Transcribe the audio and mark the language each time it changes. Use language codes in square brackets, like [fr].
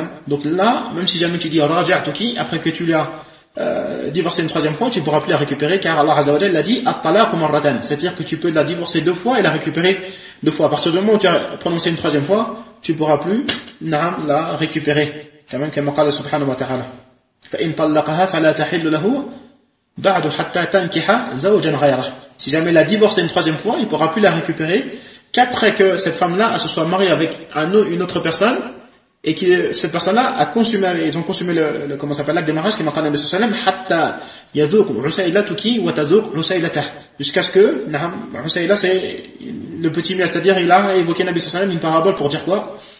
[fr] Donc là, même si jamais tu dis raja'tuki, après que tu l'as divorcé une troisième fois, tu pourras plus la récupérer, car Allah Azza wa Jalla l'a dit [ar] at-talaq marratan, [fr] c'est-à-dire que tu peux la divorcer deux fois et la récupérer deux fois. À partir du moment où tu as prononcé une troisième fois, tu pourras plus la récupérer. Comme qu'a dit Allah subhanahu wa ta'ala. [ar] فإن طلقها فلا تحل له بعد حتى تنكح زوجا غيره. [fr] Si jamais il a divorcé une troisième fois, il ne pourra plus la récupérer qu'après que cette femme-là se soit mariée avec une autre personne et que cette personne-là a consumé, ils ont consumé le comment s'appelle l'acte de mariage, comme a dit le Prophète sallam, [ar] hatta yadhuq usailatuki wa tadhuq usailatah. [fr] Jusqu'à ce que, usaila c'est le petit mien, c'est-à-dire il a évoqué le Prophète sallam une parabole pour dire quoi?